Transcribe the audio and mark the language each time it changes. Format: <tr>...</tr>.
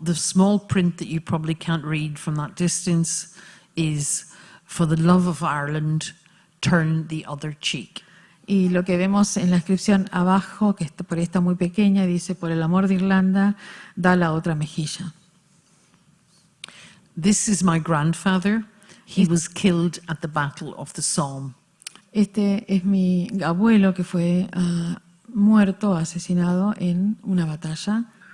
<en>the small print that you probably can't read from that distance is, for the love of Ireland, turn the other cheek.</en> <es>Y lo que vemos en la inscripción abajo, que por ahí está muy pequeña, dice, por el amor de Irlanda, da la otra mejilla.</es> <en>This is my grandfather. He was killed at the Battle of the Somme.</en> <es>Este es mi abuelo que fue muerto, asesinado en una batalla.</es>